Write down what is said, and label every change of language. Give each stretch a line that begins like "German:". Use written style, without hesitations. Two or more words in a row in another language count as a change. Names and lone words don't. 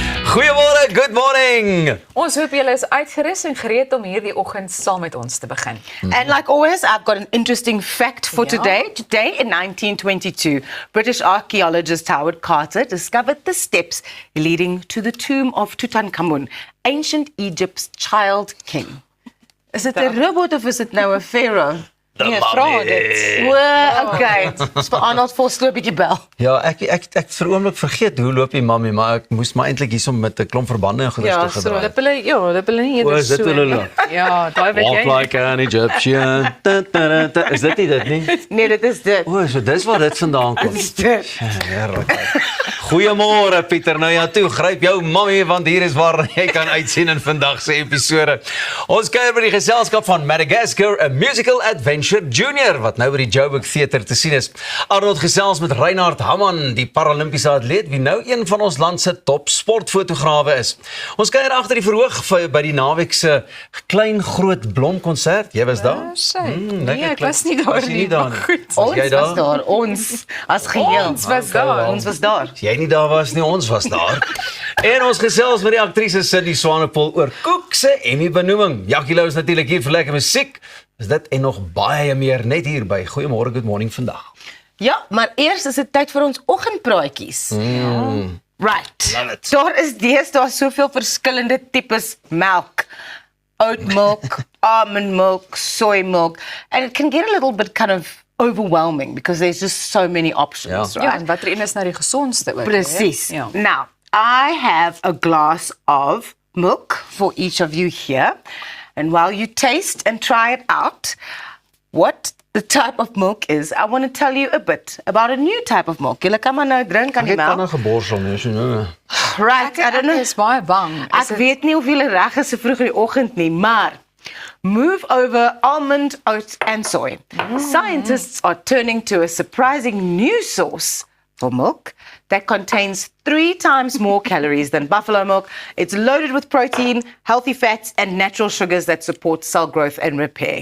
Afrikaans: Goeiemôre,
English: good morning.
Afrikaans: Ons hoop julle is uitgerus en gereed om hierdie oggend saam met ons te begin.
English: And like always, I've got an interesting fact for Yeah. today. Today in 1922, British archaeologist Howard Carter discovered the steps leading to the tomb of Tutankhamun, ancient Egypt's child king. Is it a robot of is it
Afrikaans: nou 'n
English: pharaoh?
Afrikaans: Nee, vra dit. Okay. Dis vir Arnold Vosloo 'n bietjie bel. Ja, ek vir 'n oomblik vergeet hoe loop die mammie, maar ek moes maar eintlik hiersom met 'n klomp verbande en goeders Ja, te gedraai. Hulle nie O, eerder is dit so. hoe hulle loop? Ja, daai weet
English: Walk
Afrikaans: jy.
English: like an Egyptian.
Afrikaans: Is dit nie dit nie? Nee, dit is dit. O, so dis waar dit vandaan kom. Dis dit. Heerlik. Goeiemôre Pieter, nou ja toe, gryp jou mammie want hier is waar jy kan uitsien in vandag se episode. Ons kuier by die geselskap van Madagascar, a musical adventure junior wat nou by die Joburg Theater te sien is. Arnold gesels met Reinhard Hamman, die Paralimpiese atleet wie nou een van ons land se top sportfotograwe is. Ons kuier agter die verhoog by die naweek se klein groot blomkonsert. Jy was daar? Nee, ek was nie daar Was jy nie daar nie? Goed. Was jy Ons was daar, ons as geheel. Ons was daar. Ons was daar. As jy nie daar was nie, ons was daar. En ons gesels met die aktrise Cindy Swanepoel oor Koek se Emmy-benoeming. Jackie Lou is natuurlik hier vir lekker musiek. Is dit en nog baie meer net hier by Goeiemôre, good morning vandag. Ja, maar eers is dit tyd vir ons oggendpraatjies.
English: Right. Love it.
Afrikaans: Daar is deesdae soveel verskillende tipes melk.
English: Oat milk, almond milk, soy milk, and it can get a little bit kind of overwhelming because there's just so many options,
Afrikaans: Ja,
English: right?
Afrikaans: en watter een is nou die gesondste ook? Precies. Ja.
English: Now, I have a glass of milk for each of you here. And while you taste and try it out, what the type of milk is, I want to tell you a bit about a new type of milk.
Afrikaans: Julle kan maar nou drink aan Ek die het tande melk. geborsel nie, so nou.
English: Right, I don't know.
Afrikaans: Ek is baie bang. Ek weet nie of julle reg is so vroeg in die oggend nie, maar
English: move over almond, oat and soy. Scientists are turning to a surprising new source for milk that contains 3 times more calories than buffalo milk. It's loaded with protein, healthy fats and natural sugars that support cell growth and repair.